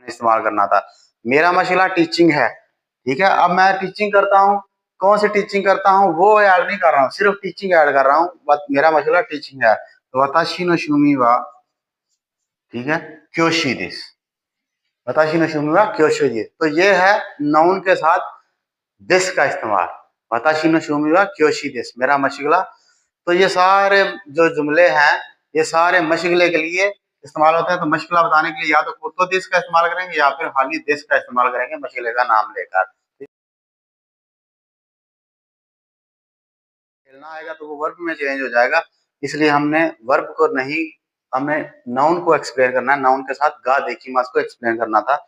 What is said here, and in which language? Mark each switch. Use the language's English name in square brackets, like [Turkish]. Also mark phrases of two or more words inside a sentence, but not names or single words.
[Urdu] استعمال کرنا تھا. میرا مسئلہ ٹیچنگ ہے، ٹھیک ہے۔ اب میں ٹیچنگ کرتا ہوں، کون سی ٹیچنگ کرتا ہوں وہ ایڈ نہیں کر رہا ہوں، صرف ٹیچنگ ایڈ کر رہا ہوں، بس میرا مسئلہ ٹیچنگ ہے. [Japanese] それ、私の趣味は, [Urdu] ٹھیک ہے, [Japanese] 教師です、私の趣味は教師です. [Urdu] تو یہ ہے ناؤن کے ساتھ دس کا استعمال, [Japanese] 私の趣味は教師です, [Urdu] میرا مشغلہ. تو یہ سارے جو جملے ہیں یہ سارے مشغلے کے لیے استعمال ہوتے ہیں. تو مشغلہ بتانے کے لیے یا تو [Japanese] ことです [Urdu] کا استعمال کریں گے یا پھر خالی دس کا استعمال کریں گے مشغلے کا نام لے کر. کھیلنا آئے گا تو وہ ورب میں چینج ہو جائے گا، اس لیے ہم نے ورب کو نہیں، ہمیں ناؤن کو ایکسپلین کرنا ہے، ناؤن کے ساتھ [Japanese] ができます [Urdu] کو ایکسپلین کرنا تھا.